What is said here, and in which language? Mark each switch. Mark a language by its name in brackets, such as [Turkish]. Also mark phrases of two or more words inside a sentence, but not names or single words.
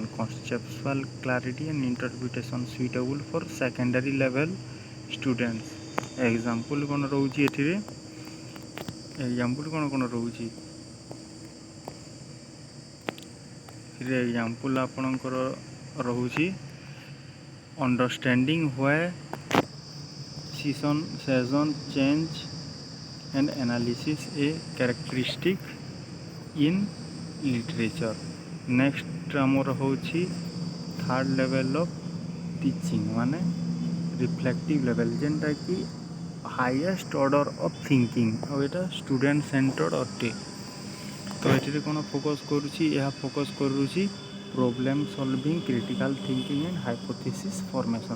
[English] Conceptual clarity and interpretation suitable for secondary level students. [Odia] ଏକ୍ଜାମ୍ପଲ୍ କ'ଣ ରହୁଛି ଏଥିରେ? କ'ଣ ରହୁଛି? [English] ଏକ୍ଜାମ୍ପଲ୍ [Odia] ଆପଣଙ୍କର ରହୁଛି [English] understanding why season change and analysis a characteristic in literature। ନେକ୍ସଟ [Odia] ଆମର ହେଉଛି [English] third level of teaching ମାନେ reflective level, ଯେନ୍ଟାକି highest order of thinking [Odia] ଆଉ ଏଇଟା [English] student centered ଅଟେ। [Odia] ତ ଏଥିରେ କ'ଣ ଫୋକସ୍ କରୁଛି? [English] ଏହା ଫୋକସ୍ କରୁଛି problem solving, critical thinking and hypothesis formation.